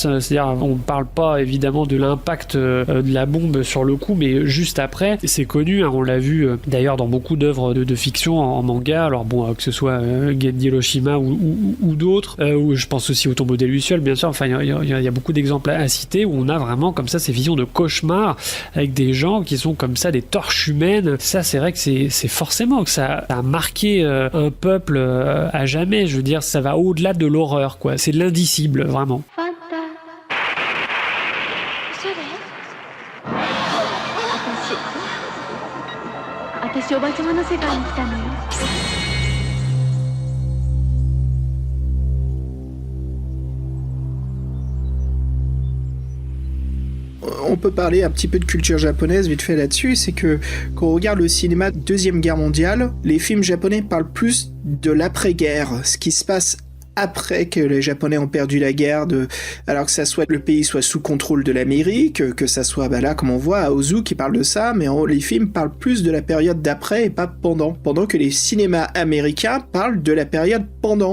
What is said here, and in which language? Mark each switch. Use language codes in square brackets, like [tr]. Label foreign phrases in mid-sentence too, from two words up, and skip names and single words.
[fr] C'est-à-dire, on parle pas évidemment de l'impact de la bombe sur le coup, mais juste après, c'est connu, hein, on l'a vu d'ailleurs dans beaucoup d'œuvres de fiction en manga, alors bon, que ce soit Genji Hiroshima ou d'autres, ou je pense aussi au Tombeau des Lucioles, bien sûr, enfin il y a beaucoup d'exemples à citer où on a vraiment comme ça ces visions de cauchemar avec des gens qui sont comme ça des torches humaines. Ça, c'est vrai que c'est forcément que ça a marqué un peuple à jamais. Je veux dire, ça va au-delà de l'horreur, quoi. C'est de l'indicible, vraiment. [ja] 私おばちゃまの世界に来たのよ。 [fr] On peut parler un petit peu de culture japonaise vite fait là-dessus, c'est que quand on regarde le cinéma de Deuxième Guerre mondiale, les films japonais parlent plus de l'après-guerre, ce qui se passe après que les Japonais ont perdu la guerre, alors que ça soit le pays soit sous contrôle de l'Amérique, que ça soit là comme on voit à Ozu qui parle de ça, mais les films parlent plus de la période d'après et pas pendant que les cinémas américains parlent de la période pendant.